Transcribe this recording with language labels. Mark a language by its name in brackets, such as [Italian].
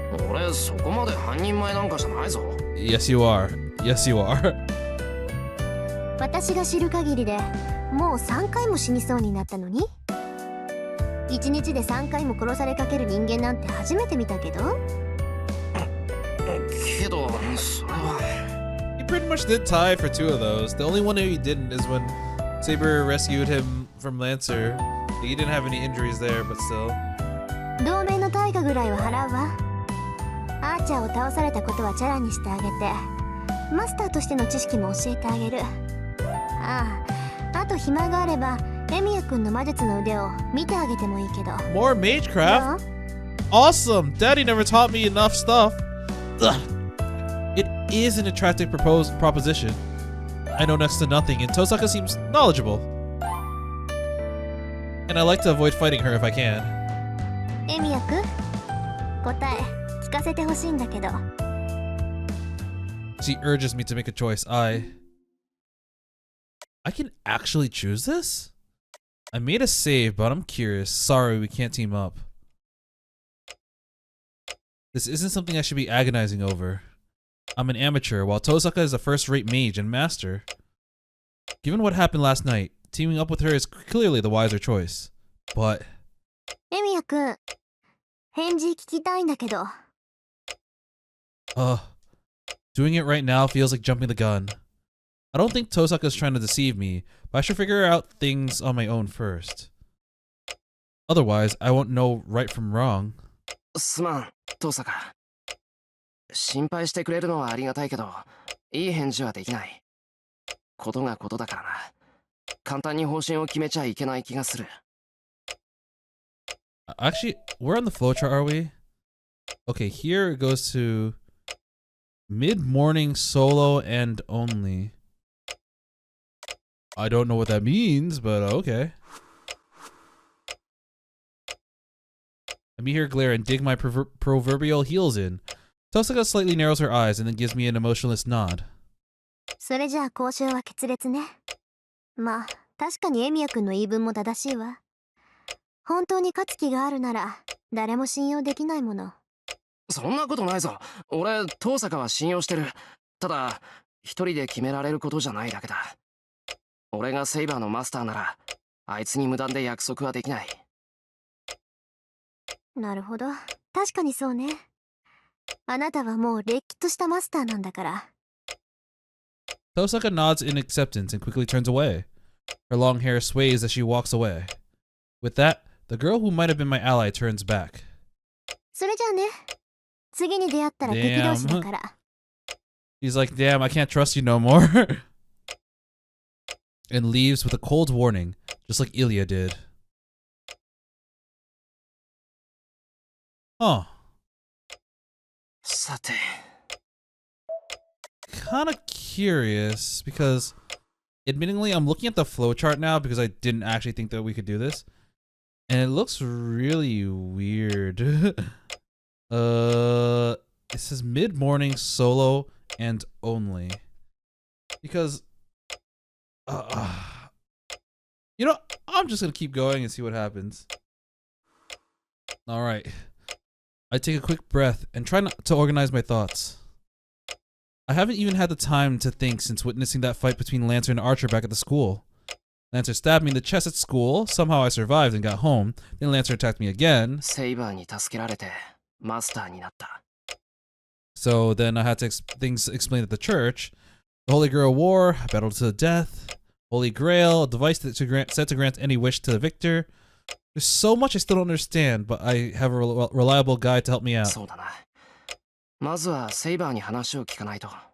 [Japanese] 俺そこまで半人前なんかじゃないぞ。 [English] Yes, you are. Yes, you are. [Japanese] 私が知る限りでもう3回も死にそうになったのに、1日で3回も殺されかける人間なんて初めて見たけど。けどそれは [English] He pretty much did tie for 2 of those. The only one that he didn't is when Saber rescued him from Lancer. He didn't have any injuries there, but still. [Japanese] 同盟の対価ぐらいは払うわ。アーチャーを倒されたことはチャラにしてあげて、マスターとしての知識も教えてあげる。ああ、あと暇があればエミヤ君の魔術の腕を見てあげてもいいけど。 [English] More magecraft? Awesome! Daddy never taught me enough stuff. Ugh. It is an attractive proposition. I know next to nothing, and Tohsaka seems knowledgeable. And I like to avoid fighting her if I can. [Japanese] エミヤ君、答え聞かせてほしいんだけど。 [English] She urges me to make a choice. I can actually choose this? I made a save, but I'm curious. Sorry, we can't team up. This isn't something I should be agonizing over. I'm an amateur, while Tohsaka is a first-rate mage and master. Given what happened last night, teaming up with her is clearly the wiser choice. But [Japanese] エミヤ君、返事聞きたいんだけど。 [English] doing it right now feels like jumping the gun. I don't think Tohsaka is trying to deceive me, but I should figure out things on my own first. Otherwise, I won't know right from wrong. [Japanese] すまん遠坂。心配してくれるのはありがたいけど、いい返事はできない。ことがことだからな。簡単に方針を決めちゃいけない気がする。 [English] Actually, where on the flowchart are we? Okay, here it goes to mid-morning solo and only. I don't know what that means, but okay. Let me hear glare and dig my proverbial heels in. Tohsaka slightly narrows her eyes and then gives me an emotionless nod. [Japanese] それじゃあ交渉は決裂ね。まあ確かにエミヤ君の言い分も正しいわ。本当に勝つ気があるなら誰も信用できないもの。そんなことないぞ。俺遠坂は信用してる。ただ一人で決められることじゃないだけだ。俺がセイバーのマスターならあいつに無断で約束はできない。なるほど、確かにそうね。あなたはもうれっきとしたマスターなんだから。 [English] Tohsaka nods in acceptance and quickly turns away. Her long hair sways as she walks away. With that, the girl who might have been my ally turns back. [Japanese] それじゃあね。次に出会ったら敵同士だから。 [English] He's like, damn, I can't trust you no more. and leaves with a cold warning, just like Ilya did. Huh. [Japanese] さて [English] Kind of curious because, admittingly, I'm looking at the flowchart now because I didn't actually think that we could do this, and it looks really weird. It says mid-morning solo and only because, you know, I'm just gonna keep going and see what happens. All right, I take a quick breath and try not to organize my thoughts. I haven't even had the time to think since witnessing that fight between Lancer and Archer back at the school. Lancer stabbed me in the chest at school, somehow I survived and got home, then Lancer attacked me again. [Japanese] セイバーに助けられてマスターになった [English] So then I had to things explained at the church. The Holy Grail War, a battle to the death. Holy Grail, a device that set to grant any wish to the victor. There's so much I still don't understand, but I have a reliable guide to help me out. [Japanese] そうだなまずはセイバーに話を聞かないと